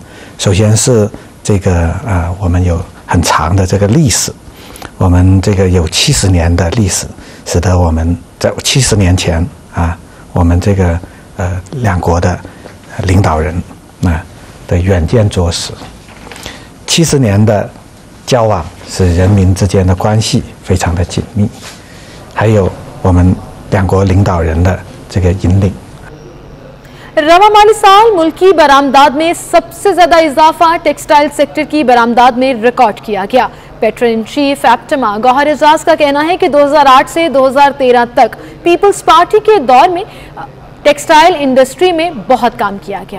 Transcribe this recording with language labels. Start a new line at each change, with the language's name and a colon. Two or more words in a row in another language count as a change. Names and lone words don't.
Chinese: 首先是这个我们有很长的这个历史，我们这个有70年的历史，使得我们在70年前我们这个两国的领导人的远见卓识，70年的交往使人民之间的关系非常的紧密，还有我们两国领导人的这个引领。
Urdu: رواں مالی سال ملک کی برآمدات میں سب سے زیادہ اضافہ
English: textile sector
Urdu: کی برآمدات میں ریکارڈ کیا گیا.
English: petrol in chief
Urdu: اپٹما گوہر اعجاز کا کہنا ہے کہ 2008 سے 2013 تک پیپلز پارٹی کے دور میں
English: textile industry
Urdu: میں بہت کام کیا گیا.